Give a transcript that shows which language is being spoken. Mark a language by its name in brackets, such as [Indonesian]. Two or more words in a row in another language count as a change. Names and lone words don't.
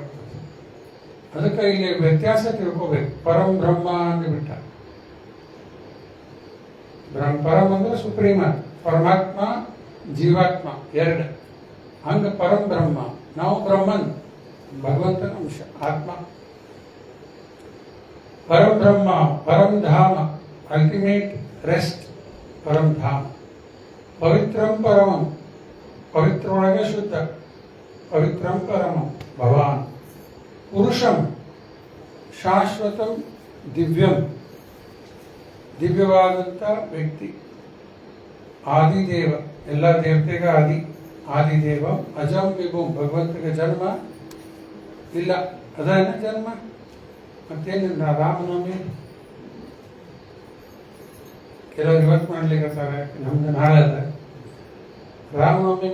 [Kannada] ಅದಕ್ಕೆ ಇಲ್ಲಿ ವ್ಯತ್ಯಾಸ ತಿಳ್ಕೋಬೇಕು. [Sanskrit] ಪರಂ ಬ್ರಹ್ಮ ಅಂದ್ಬಿಟ್ಟ. [Kannada] ಪರಂ ಅಂದ್ರೆ ಸುಪ್ರೀಮ, ಪರಮಾತ್ಮ ಜೀವಾತ್ಮ ಎರಡು. ಹಂಗ [Sanskrit] ಪರಂ ಬ್ರಹ್ಮ, [Kannada] ನಾವು ಬ್ರಹ್ಮನ್, ಭಗವಂತನ ಅಂಶ, ಆತ್ಮ. [Sanskrit] ಪರಂ ಬ್ರಹ್ಮ, ಪರಂ ಧಾಮ, [English] ultimate rest, [Sanskrit] ಪರಂ ಧಾಮ. ಪವಿತ್ರಂ ಪರಮಂ, [Kannada] ಪವಿತ್ರ ಒಳಗೆ ಶುದ್ಧ, [Sanskrit] ಪವಿತ್ರಂ ಪರಮಂ ಭವಾನ್. ಪುರುಷಂ ಶಾಶ್ವತಂ ದಿವ್ಯಂ, [Kannada] ದಿವ್ಯವಾದಂಥ ವ್ಯಕ್ತಿ. ಆದಿದೇವ, ಎಲ್ಲ ದೇವತೆಗ ಆದಿದೇವ. [Sanskrit] ಅಜಂ ವಿಭುಂ, [Kannada] ಭಗವಂತಗೆ ಜನ್ಮ ಇಲ್ಲ, ಅದೇನ ಜನ್ಮ. ಮತ್ತೇನು ರಾಮನವಮಿ ಕೆಲವರು ಇವತ್ತು ಮಾಡ್ಲಿಕ್ಕತ್ತಾರೆ, ನಮ್ದು ನಾಳೆ ಅದ ರಾಮನವಮಿ.